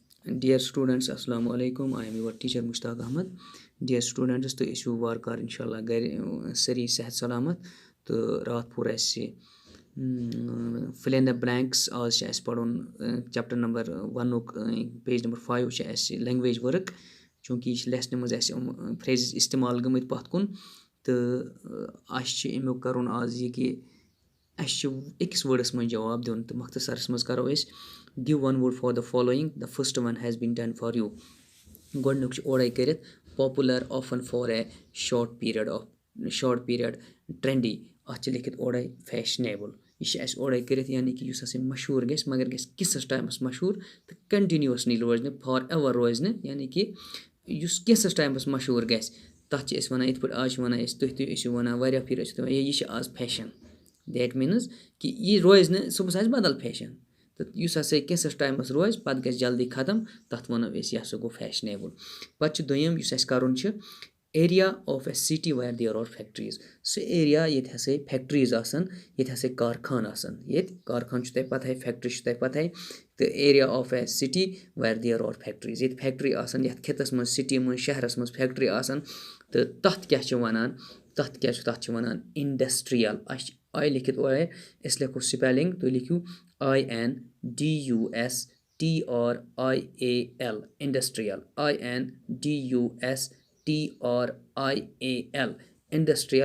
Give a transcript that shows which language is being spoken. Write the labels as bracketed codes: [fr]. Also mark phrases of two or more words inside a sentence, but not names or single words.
[en] Dear students, Assalamu alaikum. I am your teacher Mushtaq Ahmad. Dear students, [ks] تُہۍ ٲسِو وارٕکار اِنشاءاللہ گَرِ سٲری صحت سلامت تہٕ راتھ پوٗر اَسہِ [en] fill in the blanks. [ks] آز چھِ اَسہِ پَرُن [en] chapter number 1 page number 5 [ks] چھِ اَسہِ [en] language work. [ks] چوٗنٛکہِ یہِ چھِ لیسنہِ منٛز اَسہِ فرٛیزِز اِستعمال گٔمٕتۍ پَتھ کُن تہٕ اَسہِ چھِ اَمیُک کَرُن آز یہِ کہِ اَسہِ چھِ أکِس وٲڈَس منٛز جواب دیُن تہٕ مختصرَس منٛز کَرو أسۍ [en] give one word for the following. The first one has been done for you. [ks] گۄڈٕنیُک چھُ اورَے کٔرِتھ [en] popular often for a short period trendy. [ks] اَتھ چھِ لیکھِتھ اورَے fashionable. یہِ چھِ اَسہِ اورَے کٔرِتھ یعنی کہِ یُس ہَسا مشہوٗر گژھِ مگر گژھِ کِژھَس ٹایمَس مشہوٗر تہٕ کَنٹِنیوٗسلی روزِ نہٕ [en] for ever [ks] روزِ نہٕ یعنی کہِ یُس کینٛژھَس ٹایمَس مشہوٗر گژھِ تَتھ چھِ أسۍ وَنان یِتھ پٲٹھۍ آز چھِ وَنان أسۍ تُہۍ ٲسِو وَنان واریاہ پھِرِ ٲسِو تُہۍ یہِ چھِ آز فیشَن. [en] that means [ks] کہِ یہِ روزِ نہٕ صُبحس آسہِ بدل فیشَن تہٕ یُس ہَسا کینٛژھَس ٹایمَس روزِ پَتہٕ گژھِ جلدی ختم تَتھ وَنو أسۍ یہِ ہَسا گوٚو فیشنیبٕل. پَتہٕ چھُ دوٚیِم یُس اَسہِ کَرُن چھِ [en] area of a city where there are factories. [ks] سُہ ایریا ییٚتہِ ہَسا فیکٹریٖز آسَن ییٚتہِ ہَسا کارخان آسَن. ییٚتہِ کارخان چھُ تۄہہِ پَتہٕ فیکٹری چھُ تۄہہِ پَتہٕ تہٕ [en] area of a city where there are factories. [ks] ییٚتہِ فیکٹری آسَن یَتھ خِطَس منٛز سِٹی منٛز شہرَس منٛز فیکٹری آسَن تہٕ تَتھ کیاہ چھِ وَنان تَتھ چھِ وَنان اِنڈَسٹِرٛیَل. اَسہِ چھِ آے لیکھِتھ اورَے أسۍ لیکھو سپیلِنٛگ تُہۍ لیکھِو [en] INDUSTRIAL industrial INDUSTRIAL industrial.